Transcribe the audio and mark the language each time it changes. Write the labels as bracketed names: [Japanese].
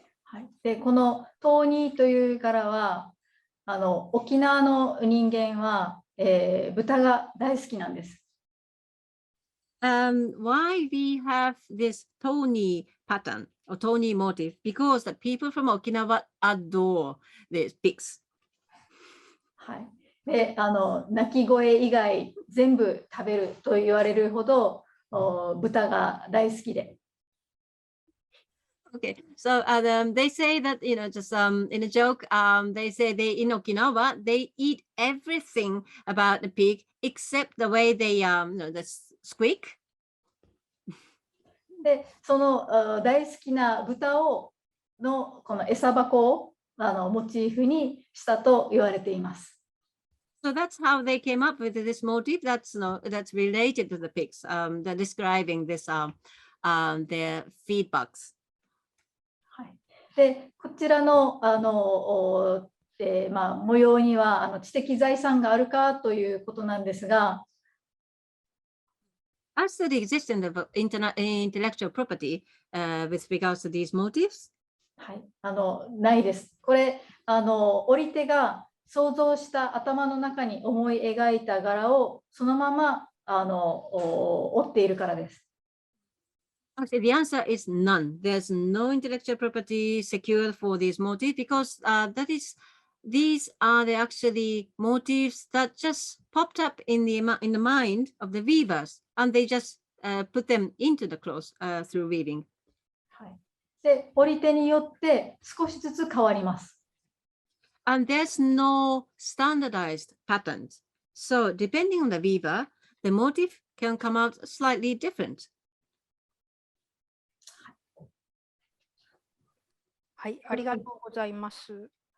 [Japanese] はい、でこのトーニーという柄は沖縄の人間は豚が大好きなんです。 [English] Why we have this Tony pattern or Tony motif? Because the people from Okinawa adore these pigs. [Japanese] はい。で、鳴き声以外全部食べると言われるほど豚が大好きで。 [English] Okay, so they say that, just in a joke, they say in Okinawa, they eat everything about the pig except the way they, the squeak. [Japanese] で、その大好きな豚のこの餌箱をモチーフにしたと言われています。 [English] So that's how they came up with this motif that's related to the pigs, they're describing this, their feed bugs. [Japanese] でこちらの模様には知的財産があるかということなんですが、 [English] As to the existence of intellectual property with regards to these motifs? [Japanese] はい、ないです。これ織り手が想像した頭の中に思い描いた柄をそのまま織っているからです。 [English] Actually, the answer is none. There's no intellectual property secured for these motifs because these are the actually motifs that just popped up in the mind of the weavers, and they just put them into the clothes through weaving. [Japanese] はい。で、織り手によって少しずつ変わります。 [English] And there's no standardized patterns. So depending on the weaver, the motif can come out slightly different. [Japanese] はい、ありがとうございます。